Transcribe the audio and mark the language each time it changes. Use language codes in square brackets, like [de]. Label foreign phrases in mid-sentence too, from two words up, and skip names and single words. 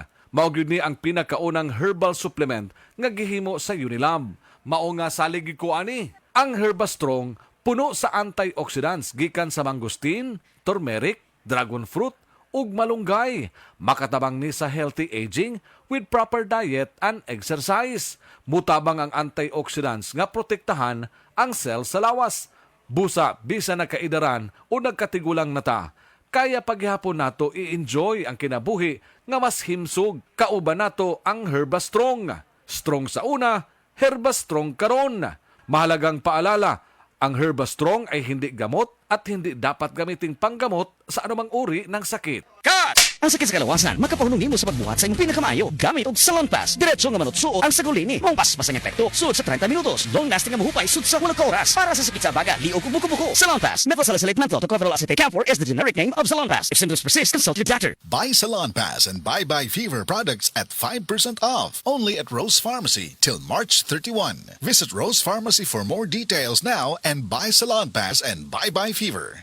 [ceb] Mao gyud ni ang pinakaunang herbal supplement nga gihimo sa Unilab. Mao nga salig ko ani, ang Herbastrong puno sa antioxidants gikan sa mangosteen, turmeric, dragon fruit, ug malunggay. Makatabang ni sa [en] healthy aging with proper diet and exercise. [ceb] Mutabang ang antioxidants nga protektahan ang cell sa lawas. Busa, bisa nagkaidaran o nagkatigulang nata. Kaya paghihapon nato i-enjoy ang kinabuhi nga mas himsog. Kauban nato ang Herbastrong. Strong sa una, Herbastrong karon. [tl] Mahalagang paalala, ang Herbastrong ay hindi gamot at hindi dapat gamiting panggamot sa anumang uri ng sakit. [ceb] Ang sakit sa kalawasan, makapahunong nimo sa pagbuhat sa imong pinakamaayo gamit og Salon Pass. Diretso nga manutsuot ang sagulini. Mong paspas ang epekto sud sa 30 minutos. [en] Long lasting [ceb] nga mahupay sud sa 1 oras. Para sa sakit sa baga, liog ug buko-buko. Salon Pass. [en] Methylsalicylate menthol tocopherol acetate camphor is the generic name of Salon Pass. If symptoms persist, consult your doctor. Buy Salon Pass and Bye Fever products at 5% off. Only at Rose Pharmacy till March 31. Visit Rose Pharmacy for more details now and buy Salon Pass and Bye Fever.